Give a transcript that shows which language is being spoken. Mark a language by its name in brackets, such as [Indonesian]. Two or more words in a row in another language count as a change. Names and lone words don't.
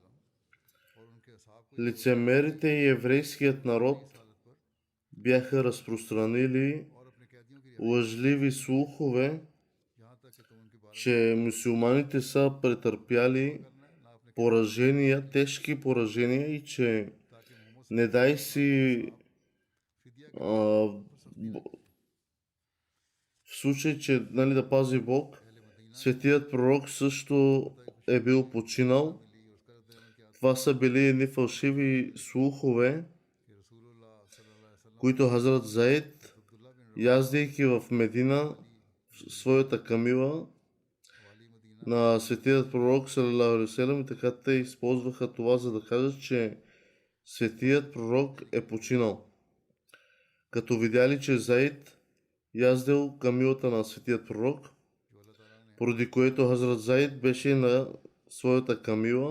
[Bulgarian] Лицемерите и еврейският народ бяха разпространили лъжливи слухове, че мюсюлманите са претърпяли поражения, тежки поражения и че не дай си в случай, че да пази Бог, светият пророк също е бил починал. Това са били едни фалшиви слухове, които Хазрат Заид, яздейки в Медина своята камила на светият пророк [Arabic] صلى الله عليه وسلم, [Bulgarian] и така те използваха това, за да кажат, че светият пророк е починал. Като видяли, че Заид яздел камилата на светият пророк, поради което Хазрат Заид беше на своята камила.